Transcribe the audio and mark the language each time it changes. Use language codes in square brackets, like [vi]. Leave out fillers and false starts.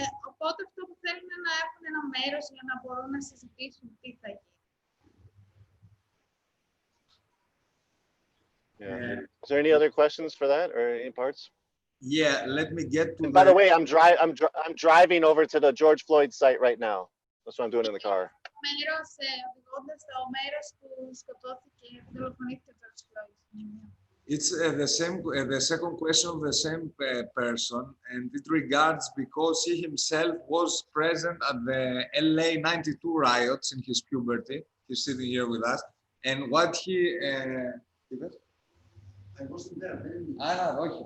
[el] Οπότε αυτό που θέλουν είναι να έχουν ένα μέρος για να μπορούν να συζητήσουν τι θα γίνει. [en] Yeah. Is there any other questions for that or any parts? Yeah, let me get to And by the way, I'm driving over to the George Floyd site right now. That's what I'm doing in the car. [el] Μέρος, οδηγώντας στο μέρος που σκοτώθηκε, δολοφονήθηκε ο George Floyd. [en] It's the second question of the same person, and it regards because he himself was present at the LA 92 riots in his puberty. He's sitting here with us, and what he I wasn't there.